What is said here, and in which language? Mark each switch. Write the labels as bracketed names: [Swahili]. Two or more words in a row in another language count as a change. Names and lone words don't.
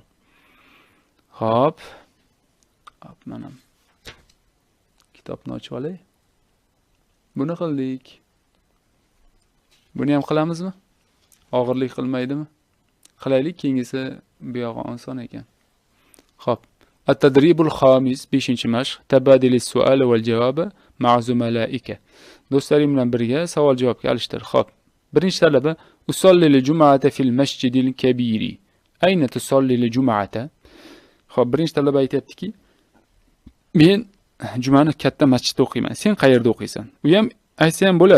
[Uzbek] Xo'p, mana kitobni ochib olay. Buni qildik. Buni ham qilamizmi? Og'irlik qilmaydimi? Qilaylik, keyingisi bu yog'i oson ekan. Xo'p. [Arabic] التدريب الخامس 5 mashq تبادل السؤال والجواب مع زملائك. [Uzbek] Do'stlaring bilan birga savol-javobga alishtir. Xo'p. Birinchi talaba [Arabic] أصلي الجمعة في المسجد الكبير. أين تصلي الجمعة? [Uzbek] Xo'p, birinchi talaba aytayaptiki, men jumani katta masjidda o'qiyman. Sen qayerda o'qiysan? U ham aytsa ham bo'ladi.